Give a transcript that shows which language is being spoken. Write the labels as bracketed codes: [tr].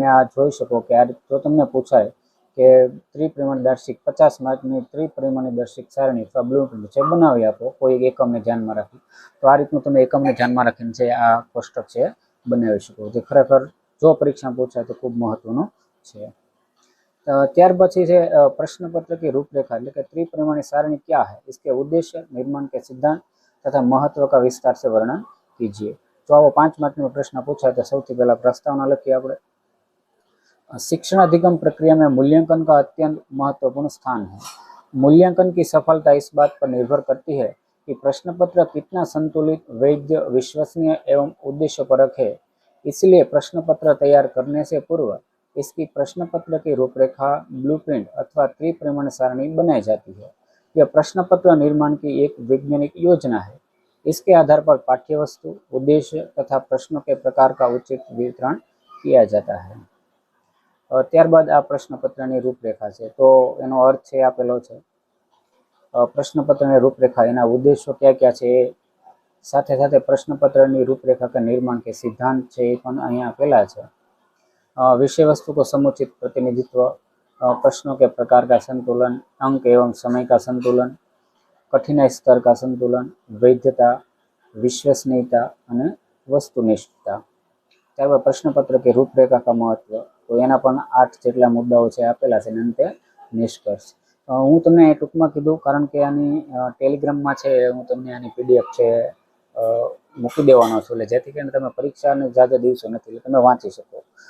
[gu] તમે આ જોઈ શકો કે આ જો તમને પૂછાય કે ત્રિપરિમાણીય દર્શિક 50 માર્કની ત્રિપરિમાણીય દર્શિક સારણી અથવા બ્લુ પ્રિન્ટ છે બનાવી આપો કોઈ એકમને ધ્યાનમાં રાખી, તો આ રીતનું તમે એકમને ધ્યાનમાં રાખીને છે આ કોષ્ટક છે બનાવી શકો, જે ખરેખર જો પરીક્ષા પૂછાય તો ખૂબ મહત્વનું છે. ત્યાર પછી છે [hi] प्रश्नपत्र की रूपरेखा [gu] એટલે કે [hi] त्रिपरिमाणीय सारणी क्या है, इसके उद्देश्य, निर्माण के सिद्धांत तथा महत्व का विस्तार से वर्णन कीजिए. तो [gu] આવો 5 માર્કનો પ્રશ્ન પૂછાય તો સૌથી પહેલા પ્રસ્તાવના લખીએ આપણે. [hi] शिक्षण अधिगम प्रक्रिया में मूल्यांकन का अत्यंत महत्वपूर्ण स्थान है. मूल्यांकन की सफलता इस बात पर निर्भर करती है कि प्रश्न पत्र कितना संतुलित, वैध, विश्वसनीय एवं उद्देश्यपरक है. इसलिए प्रश्न पत्र तैयार करने से पूर्व इसकी प्रश्न पत्र की रूपरेखा, ब्लूप्रिंट अथवा त्रिपरिमाणीय सारणी बनाई जाती है. यह प्रश्न पत्र निर्माण की एक वैज्ञानिक योजना है इसके आधार पर पाठ्य वस्तु, उद्देश्य तथा प्रश्नों के प्रकार का उचित वितरण किया जाता है। [gu] ત્યારબાદ આ પ્રશ્નપત્રની રૂપરેખા છે, તો એનો અર્થ છે આપેલો છે। પ્રશ્નપત્રની રૂપરેખા, એના ઉદ્દેશો ક્યાં ક્યાં છે, સાથે સાથે પ્રશ્નપત્રની રૂપરેખા કે નિર્માણ કે સિદ્ધાંત છે એ પણ અહીંયા આપેલા છે। [hi] विषय वस्तु को समुचित प्रतिनिधित्व, प्रश्नों के प्रकार का संतुलन, अंक एवं समय का संतुलन, कठिनाई स्तर का संतुलन, वैधता, विश्वसनीयता [gu] અને વસ્તુનિષ્ठता। ત્યારબાદ પ્રશ્નપત્ર કે રૂપરેખા કા મહત્વ, તો એના પણ 8 જેટલા મુદ્દાઓ છે આપેલા છે, અને અંતે નિષ્કર્ષ। હું તમને ટૂંકમાં કીધું કારણ કે આની ટેલિગ્રામમાં છે, હું તમને આની પીડીએફ છે મૂકી દેવાનો છું, એટલે જેથી કરીને તમે પરીક્ષાને જાજા દિવસો નથી એટલે તમે વાંચી શકો।